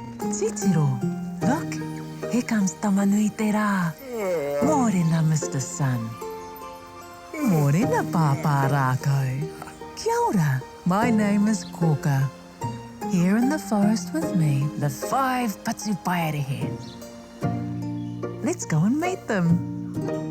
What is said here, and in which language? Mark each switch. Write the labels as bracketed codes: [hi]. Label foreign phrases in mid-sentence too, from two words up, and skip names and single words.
[en] Titiro, look, here comes Tamanui te rā. Morena, Mr. Sun. Morena, Pāpā Rākau. [mi] Kia ora, [en] my name is Kōkā. Here in the forest with me, the 5 Patupaiarehe. Let's go and meet them.